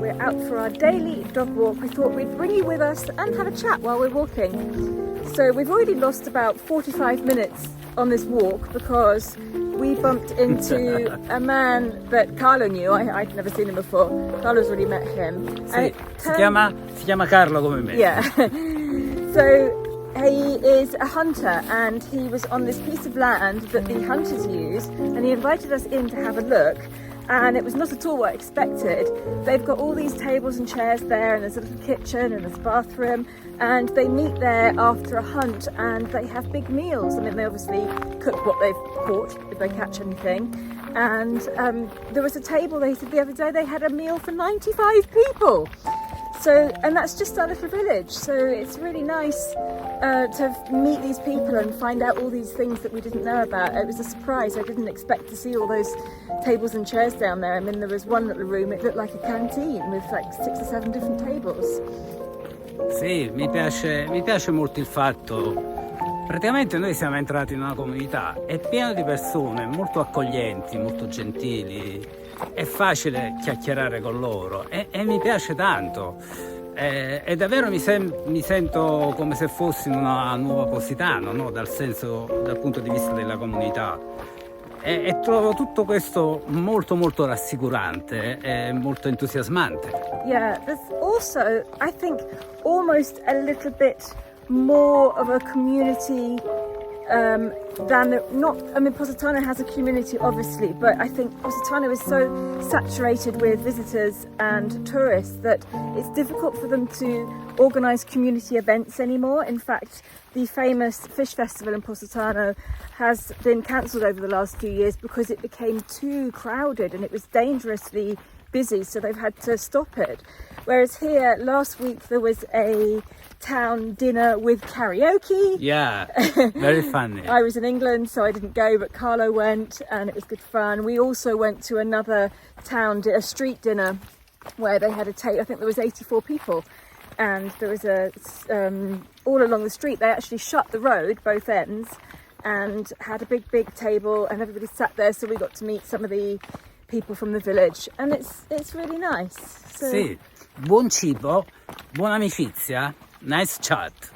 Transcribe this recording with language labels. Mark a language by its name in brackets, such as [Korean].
[English] We're out for our daily dog walk. We thought we'd bring you with us and have a chat while we're walking. So we've already lost about 45 minutes on this walk because we bumped into a man that Carlo knew. I'd never seen him before. Carlo's already met him. [Italian] Sì, si chiama Carlo come me. [English] Yeah. So he is a hunter and he was on this piece of land that the hunters use, and he invited us in to have a look. And it was not at all what I expected. They've got all these tables and chairs there, and there's a little kitchen and there's a bathroom, and they meet there after a hunt and they have big meals. I mean, they obviously cook what they've caught if they catch anything. And there was a table, they said the other day, they had a meal for 95 people. So, and that's just our little village. So it's really nice to meet these people and find out all these things that we didn't know about. It was a surprise. I didn't expect to see all those tables and chairs down there. I mean, there was one little room, it looked like a canteen with like 6 or 7 different tables. [Italian] Sì, mi piace molto il fatto. Praticamente noi siamo entrati in una comunità, è pieno di persone molto accoglienti, molto gentili, è facile chiacchierare con loro e mi piace tanto. E davvero mi sento come se fossi in una nuova Positano, no? Dal punto di vista della comunità. E trovo tutto questo molto molto rassicurante e molto entusiasmante. [English] Yeah, there's also, I think, almost a little bit more of a community Positano has a community obviously, but I think Positano is so saturated with visitors and tourists that it's difficult for them to organise community events anymore. In fact, the famous fish festival in Positano has been cancelled over the last few years because it became too crowded and it was dangerously busy, so they've had to stop it. Whereas here, last week there was a town dinner with karaoke. Yeah, very funny. I was in England, so I didn't go, but Carlo went and it was good fun. We also went to another town, a street dinner, where they had I think there was 84 people. And there was all along the street, they actually shut the road, both ends, and had a big table and everybody sat there, so we got to meet some of the people from the village, and it's really nice. So, [Italian] sì, buon cibo, buona amicizia, [English] nice chat.